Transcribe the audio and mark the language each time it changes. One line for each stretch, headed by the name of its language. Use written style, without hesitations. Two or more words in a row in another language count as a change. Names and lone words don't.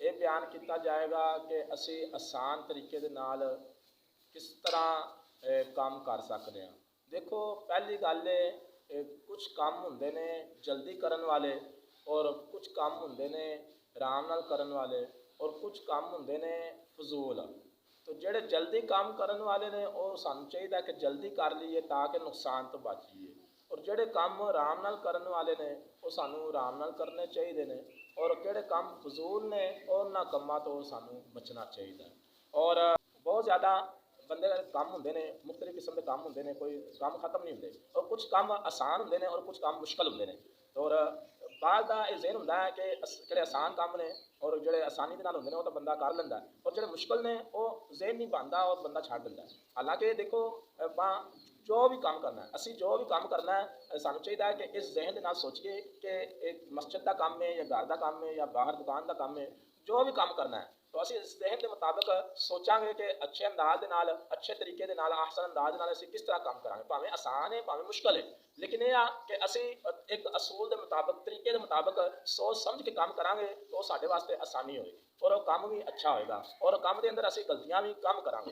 Punjabi: ਬਿਆਨ ਕੀਤਾ ਜਾਏਗਾ ਕਿ ਅਸੀਂ ਆਸਾਨ ਤਰੀਕੇ ਦੇ ਨਾਲ ਕਿਸ ਤਰ੍ਹਾਂ ਕੰਮ ਕਰ ਸਕਦੇ ਹਾਂ। ਦੇਖੋ ਪਹਿਲੀ ਗੱਲ ਕੁਝ ਕੰਮ ਹੁੰਦੇ ਨੇ ਜਲਦੀ ਕਰਨ ਵਾਲੇ, ਔਰ ਕੁਝ ਕੰਮ ਹੁੰਦੇ ਨੇ ਆਰਾਮ ਨਾਲ ਕਰਨ ਵਾਲੇ, ਔਰ ਕੁਝ ਕੰਮ ਹੁੰਦੇ ਨੇ ਫਜ਼ੂਲ। تو جڑے جلدی کام کرنے والے نے وہ سانوں چاہیے کہ جلدی کر لیے تاکہ نقصان تو بچ جائیے، اور جڑے کام آرام نال کرنے والے نے وہ سانوں آرام نال کرنے چاہیے نے، اور جڑے کام فضول نے انہاں کاماں تو سانوں بچنا چاہیے۔ اور بہت زیادہ بندے کام ہوندے نے، مختلف قسم کے کام ہوندے نے، کوئی کام ختم نہیں ہوندے، اور کچھ کام آسان ہوندے نے اور کچھ کام مشکل ہوندے نے۔ اور بعد کا یہ ذہن ہوتا ہے کہ جڑے آسان کام نے اور جڑے آسانی کے نال ہوندے نے وہ تو بندہ کر لینا ہے، اور جڑے مشکل نے وہ ذہن نہیں بنتا اور بندہ چھڈ دیتا ہے۔ حالانکہ دیکھو جو بھی کام کرنا ہے، اسی جو بھی کام کرنا ہے سانوں چاہیے کہ اس ذہن کے نال سوچیے کہ ایک مسجد کا کام ہے یا گھر کا کام ہے یا باہر دکان کا کام ہے، جو بھی کام کرنا ہے تو اسی اس ذہن کے مطابق سوچاں گے کہ اچھے انداز دے نال، اچھے طریقے دے نال، احسن انداز نال اسی کس طرح کام کرانگے، بھاویں آسان ہے بھاویں مشکل ہے، لیکن یہ کہ اسی ایک اصول دے مطابق، طریقے دے مطابق سوچ سمجھ کے کام کرانگے تو وہ ساڈے واسطے آسانی ہوئے گی اور وہ کام بھی اچھا ہوئے گا، اور کام دے اندر اسی غلطیاں بھی کم کرانگے۔